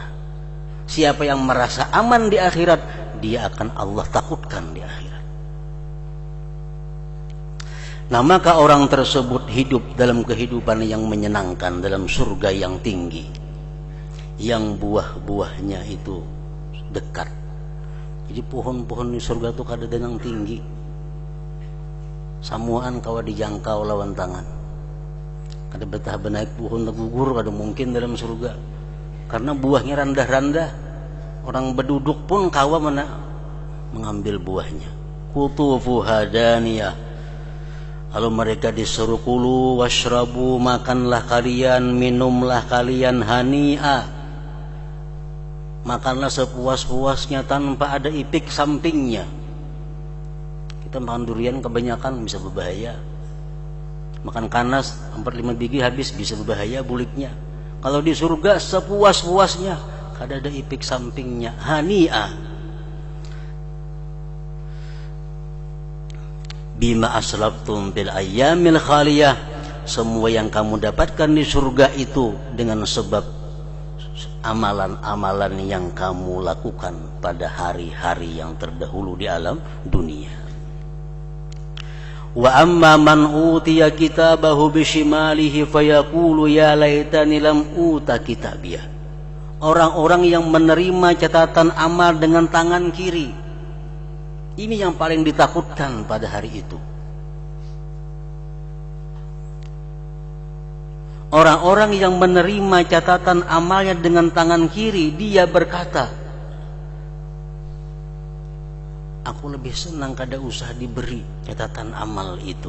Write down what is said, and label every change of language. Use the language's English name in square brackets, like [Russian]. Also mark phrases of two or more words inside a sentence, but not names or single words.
[Indonesian] Siapa yang merasa aman di akhirat, dia akan Allah takutkan di akhirat. Nah, maka orang tersebut hidup dalam kehidupan yang menyenangkan, dalam surga yang tinggi, yang buah-buahnya itu dekat. [Banjar] Jadi pohon-pohon di surga itu kada denang tinggi, samuan kawa dijangkau lawan tangan. Kada betah benaik pohon gugur kada mungkin dalam surga, karena buahnya randah-randah. Orang berduduk pun kawa mengambil buahnya. [Arabic] قطوفها دانية. [Indonesian] Lalu mereka disuruh [Arabic] كلوا واشربوا, [Indonesian] makanlah kalian, minumlah kalian, hani'a, makanlah sepuas-puasnya tanpa ada ipik sampingnya. Kita makan durian kebanyakan bisa berbahaya. [Banjar] Makan kanas 4-5 biji habis bisa berbahaya buliknya. [Indonesian] Kalau di surga sepuas-puasnya, kada ada ipik sampingnya, hani'a. [Arabic] بما أسلفتم في الأيام الخالية, [Indonesian] semua yang kamu dapatkan di surga itu dengan sebab amalan-amalan yang kamu lakukan pada hari-hari yang terdahulu di alam dunia. [Arabic] وأما من أوتي كتابه بشماله فيقول يا ليتني لم أوت كتابيه. [Indonesian] Orang-orang yang menerima catatan amal dengan tangan kiri, ini yang paling ditakutkan pada hari itu. Orang-orang yang menerima catatan amalnya dengan tangan kiri, dia berkata, aku lebih senang kada usah diberi catatan amal itu.